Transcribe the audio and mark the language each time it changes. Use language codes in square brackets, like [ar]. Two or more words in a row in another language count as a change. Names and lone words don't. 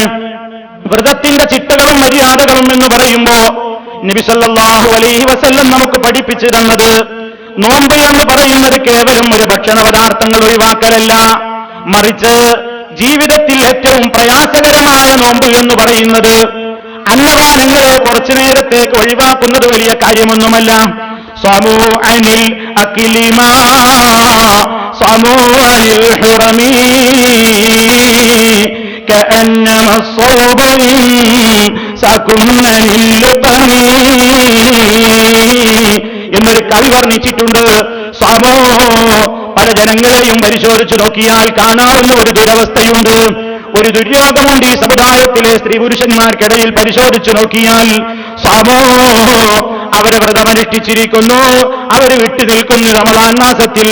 [ml] വ്രതത്തിന്റെ ചിട്ടകളും മര്യാദകളും എന്ന് പറയുമ്പോ നബി [ar] صلى الله عليه وسلم [ml] നമുക്ക് പഠിപ്പിച്ചു തന്നത്, നോമ്പ് എന്ന് പറയുന്നത് കേവലം ഒരു ഭക്ഷണ പദാർത്ഥങ്ങൾ ഒഴിവാക്കലല്ല, മറിച്ച് ജീവിതത്തിൽ ഏറ്റവും പ്രയാസകരമായ നോമ്പ് എന്ന് പറയുന്നത് അന്നപാനങ്ങളെ കുറച്ചു നേരത്തേക്ക് ഒഴിവാക്കുന്നത് വലിയ കാര്യമൊന്നുമല്ല. [ar] صموا عن الكلم صموا عن الحرم كأنما الصوب إمساكم عن اللقم [ml] എന്നൊരു കവി വർണ്ണിച്ചിട്ടുണ്ട്. സ്വമോ, പല ജനങ്ങളെയും പരിശോധിച്ചു നോക്കിയാൽ കാണാവുന്ന ഒരു ദുരവസ്ഥയുണ്ട്, ഒരു ദുര്യോഗമുണ്ട് ഈ സമുദായത്തിലെ സ്ത്രീ പുരുഷന്മാർക്കിടയിൽ പരിശോധിച്ചു നോക്കിയാൽ. സ്വമോ, അവരെ വ്രതമനുഷ്ഠിച്ചിരിക്കുന്നു, അവർ വിട്ടുനിൽക്കുന്നു റമളാൻ മാസത്തിൽ.